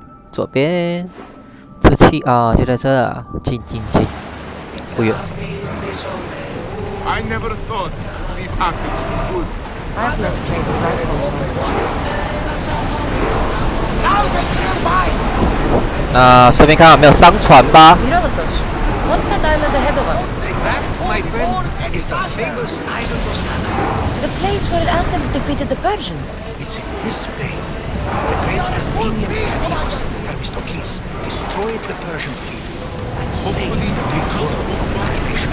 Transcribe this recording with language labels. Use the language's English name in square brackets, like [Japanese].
[Chinese] 左边，这气啊，就在这啊，进，不远。 [English] I never thought to leave Athens for good. I've left places I've gone from. Salvage nearby! [Chinese] 那顺便看有没有商船吧。 [English] Herodotus, what's that island ahead of us? That, my friend, is the famous island of Samos. The place where Athens defeated the Persians. It's in this bay that the great Athenian strategist Themistocles destroyed the Persian fleet and saved the Greek world from annihilation.